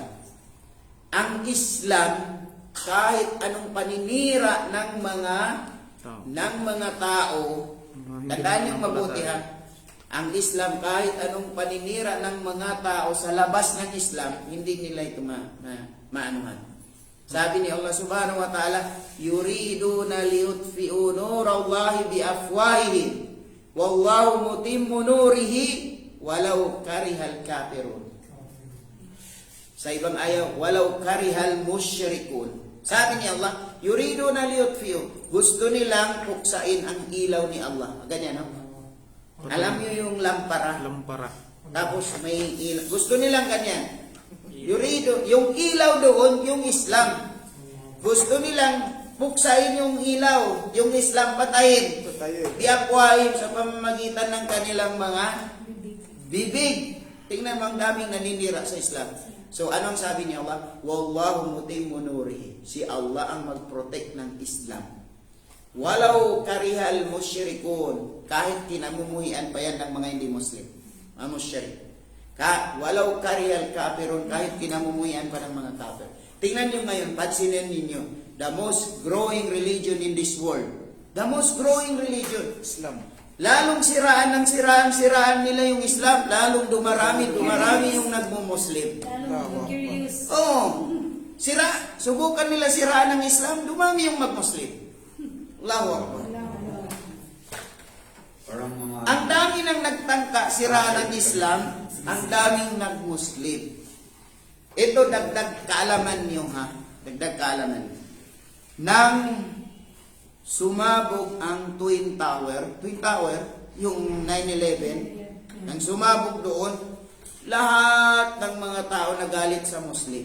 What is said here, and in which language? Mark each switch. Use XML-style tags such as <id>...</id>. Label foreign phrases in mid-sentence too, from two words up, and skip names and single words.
<tl>Ang Islam, kahit anong paninira ng mga tao, tandaan niyong mabuti ang Islam, kahit anong paninira ng mga tao sa labas ng Islam, hindi nila ito maanuhan. Sabi ni Allah</tl> <ar>سبحانه وتعالى, يريدون ليطفئوا نور الله بأفواههم والله متم نوره ولو كره الكافرون.</ar> <tl>Sa ibang ayaw,</tl> <ar>ولو كره المشركون. Sabi ni Allah, يريدون ليطفئوا,</ar> <tl>gusto nilang puksain ang ilaw ni Allah. Ganyan, no? Alam niyo yung lampara? Lampara. Tapos may ilaw. Gusto nilang ganyan. Yurido, yung ilaw doon, yung Islam. Gusto nilang puksain yung ilaw, yung Islam patayin. Biakwain sa pamamagitan ng kanilang mga bibig. Tingnan mo, ang daming naninira sa Islam. So, anong sabi ni Allah?</tl> <ar>والله متم نوره.</ar> <tl>Si Allah ang mag-protect ng Islam.</tl> <ar>ولو كره المشركون.</ar> <tl>Kahit kinamumuhian pa yan ng mga hindi Muslim. Mga musyrik.</tl> <ar>ولو كره الكافرون.</ar> <tl>Kahit kinamumuhian pa ng mga kafir. Tingnan nyo ngayon, pansinin ninyo.</tl> <en>The most growing religion in this world. The most growing religion.</en> <tl>Islam. Lalong siraan nila yung Islam. Lalong dumarami yung nagmumuslim. Lalo curious. Oo. Subukan nila siraan ng Islam, dumami yung magmuslim.</tl> <ar>الله أكبر.</ar> <tl>Parang mga... Ang dami nang nagtangka siraan ng Islam, ang daming nagmuslim. Ito dagdag kaalaman niyo Dagdag kaalaman. Nang sumabog ang Twin Tower, yung 9/11, nang sumabog doon, lahat ng mga tao nagalit sa Muslim.</tl>